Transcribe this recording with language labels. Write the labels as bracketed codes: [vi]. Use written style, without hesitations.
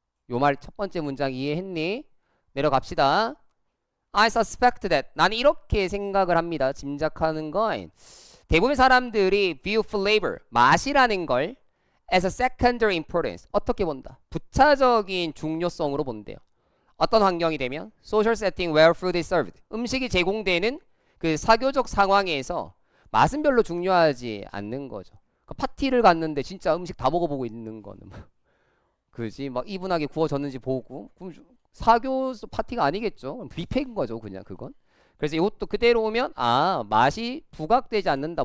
[ko] 요 말 첫 번째 문장 이해했니? 내려갑시다. [en] I suspect that. [ko] 나는 이렇게 생각을 합니다. 짐작하는 건 대부분 사람들이 [en] view flavor, [ko] 맛이라는 걸 [en] as a secondary importance. [ko] 어떻게 본다? 부차적인 중요성으로 본대요. 어떤 환경이 되면 [en] social setting where food is served. [ko] 음식이 제공되는 그 사교적 상황에서 맛은 별로 중요하지 않는 거죠. 그러니까 파티를 갔는데 진짜 음식 다 먹어보고 있는 거는 그지? 막 이분하게 구워졌는지 보고 그럼 사교 파티가 아니겠죠? 뷔페인 거죠, 그냥 그건. 그래서 이것도 그대로 오면 맛이 부각되지 않는다.